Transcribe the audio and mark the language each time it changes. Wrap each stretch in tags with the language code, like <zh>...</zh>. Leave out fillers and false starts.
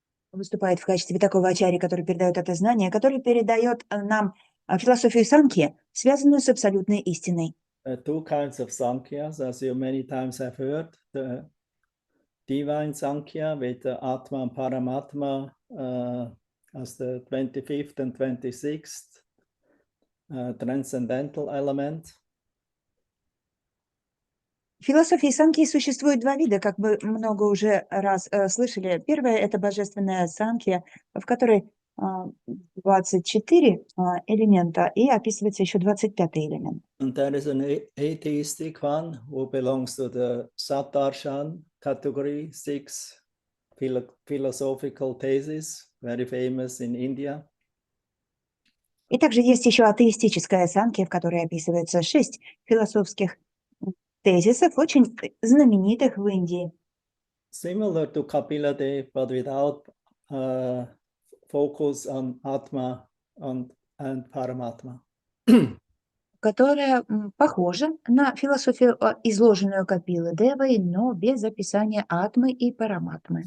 <ru>Выступает в качестве такого ачарьи, который передает это знание, который передает нам философию санхи, связанную с абсолютной истиной.</ru> <en>Two kinds of Sankhyas, as you many times have heard, the divine Sankhya with the Atma and Paramatma as the 25th and 26th transcendental element.</en> <ru>В философии санки существует два вида, как вы много уже раз слышали. Первое – это божественная санкия, в которой 24 элемента, и описывается еще 25-й элемент.</ru> <en>And there is an atheistic one who belongs to the Satarshan category, 6 philosophical theses, very famous in India.</en> <ru>И также есть еще атеистическая санкия, в которой описывается 6 философских тезисов, очень знаменитых в Индии.</ru> <en>Similar to Kapila Dev, but without focus on Atma and Paramatma.</en> <ru>Которая похожа на философию, изложенную Капилой Девой, но без описания атмы и параматмы.</ru>